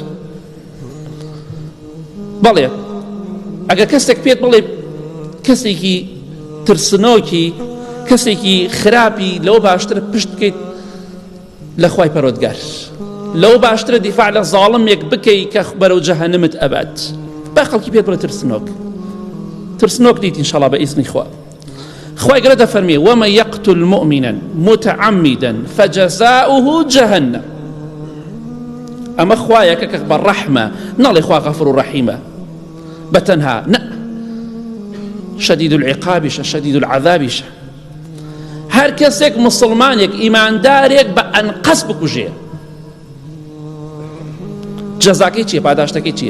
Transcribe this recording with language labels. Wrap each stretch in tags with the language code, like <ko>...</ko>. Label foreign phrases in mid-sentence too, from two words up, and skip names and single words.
<ckb>بەڵێ ئەگەر کەسێک پێت بڵێ کەسێکی ترسنۆکی کەسێکی خراپی لەو باشترە پشت بکەیت لە خوای پەروەردگار لەو باشترە دیفاع لە زاڵمێک بکەیت کە بەرەو جەهەنەمت ئەبات. با خەڵکی پێت بڵێ ترسنۆک دیت ئینشاڵڵا بە ئیسمی خوا. خوای گەورە دەفەرمێ</ckb> <ar>ومن يقتل مؤمنا متعمدا فجزاؤه جهنم.</ar> <ckb>ئەمە خوایەکە کە بەڕەحمە ناڵێ خوا غەفور و ڕەحیمە بەتەنها نە</ckb> <ar>شدید العقابیشە شدید العذابیشە.</ar> <ckb>هەر کەسێک مسلمانێک ئیماندارێک بە ئەنقەس بکوژێ جەزاکەی چییە پاداشتەکەی چییە؟</ckb>